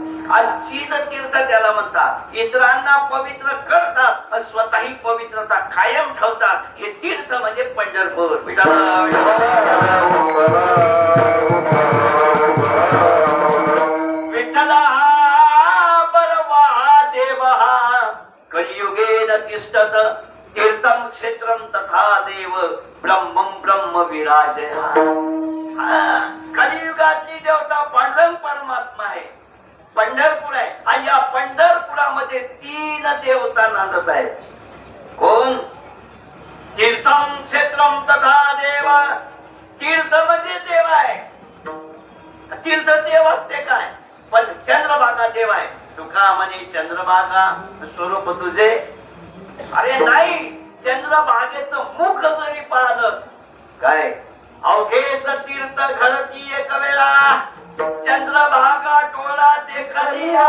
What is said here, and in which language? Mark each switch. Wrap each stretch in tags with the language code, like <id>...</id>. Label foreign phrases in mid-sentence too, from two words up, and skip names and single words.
<mr>आणि चीद तीर्थ त्याला म्हणतात. इतरांना पवित्र करतात आणि स्वतःही पवित्रता कायम ठेवतात. हे तीर्थ म्हणजे पंढरपूर.</mr> <sa>विठ्ठला बरवा देव कलियुगेन तिष्ठत तीर्थम क्षेत्रम तथा देव ब्रह्मं ब्रह्म विराजय.</sa> <mr>कलियुगातली देवता पांडुरंग परमात्मा आहे, पंढरपूर आहे. आणि या पंढरपुरामध्ये 3 देवता नांदत आहेत. कोण?</mr> <sa>तीर्थम क्षेत्रम तथा देव.</sa> <mr>तीर्थ म्हणजे देव आहे. तीर्थ देव असते काय? पण चंद्रभागा देव आहे. तुका म्हणे चंद्रभागा स्वरूप तुझे. अरे नाही, चंद्रभागेचं मुख जरी पाहिलं काय अवघेच तीर्थ घडती एक वेळा, चंद्रभागा डोळा देखलिया.</mr>